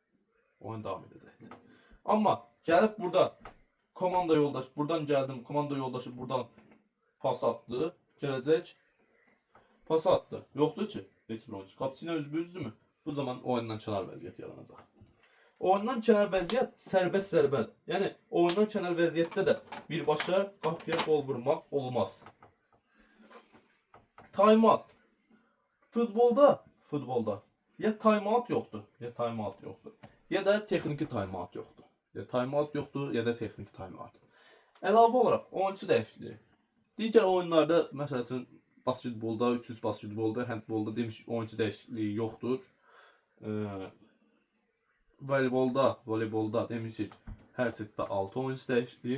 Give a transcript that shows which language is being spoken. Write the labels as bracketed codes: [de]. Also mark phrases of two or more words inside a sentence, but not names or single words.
[az] Amma gəlib burada komanda yoldaşı, buradan gəldim, komanda yoldaşı buradan pas atdı, gələcək, pas atdı. Yoxdur ki, heç bir oyuncu. Qapıcı ilə üzbüzdürmü? Bu zaman oyundan kənar vəziyyət yaranacaq. Oyundan kənar vəziyyət sərbəst zərbədir. Yəni, oyundan kənar vəziyyətdə də birbaşa qapıya qol vurmaq olmaz. Time-out. Futbolda ya time-out yoxdur, ya da texniki time-out yoxdur. Ya time-out yoxdur, ya da texniki time-out. Əlavə olaraq, oyuncu dəyişikliyi. Digər oyunlarda, məsəl üçün, basketbolda, 300 basketbolda, handbolda demiş oyuncu dəyişikliyi yoxdur. Voleybolda demişik, hər setdə 6 oyuncu dəyişikliyi.